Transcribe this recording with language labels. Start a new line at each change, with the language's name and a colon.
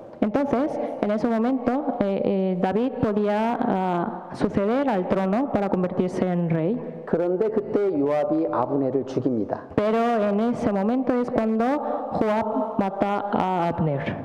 Spanish: Entonces, en ese momento, David podía suceder al trono para convertirse en rey.
Korean: 그런데 그때 요압이 아브넬을 죽입니다.
Spanish: Pero en ese momento es cuando Joab mata a Abner.